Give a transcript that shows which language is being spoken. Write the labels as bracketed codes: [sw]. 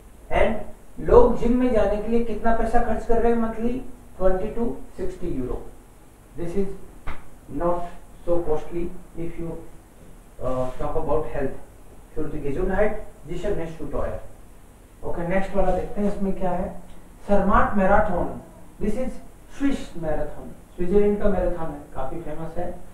[hi] And लोग gym में जाने के लिए कितना पैसा खर्च कर रहे हैं monthly? [en] 20 to 60 euro. This is not so costly if you talk about health. [de] Für die Gesundheit sicher nicht zu teuer. [hi] Okay, next वाला देखते हैं इसमें क्या है। सरमाट marathon, [en] this is Swiss marathon, [hi] Switzerland का मैराथन है, काफी फेमस है।